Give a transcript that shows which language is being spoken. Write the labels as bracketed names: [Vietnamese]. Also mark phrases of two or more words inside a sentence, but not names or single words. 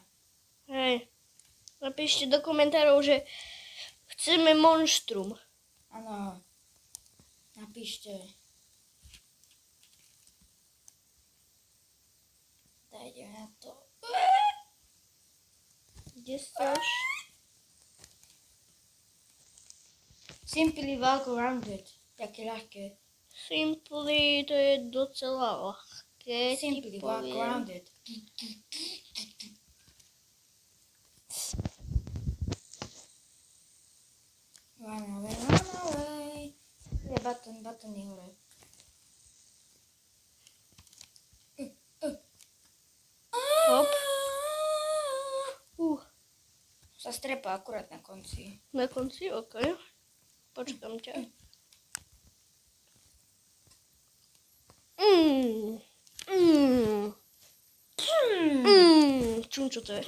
[Slovak] Hej, napíšte do komentárov, že chceme monštrum. Áno. Napíšte. Dajte na to. Kde stáš? [English] Simply walk around it. [Slovak] Také ľahké. Simply, to je docela ľahké. [English] Simply walk around it. Run away, run away. [Slovak] Je button je hore. Hop. Sa strepa akurát na konci. Na konci, ok. Počkám ťa. Čum, čo to je?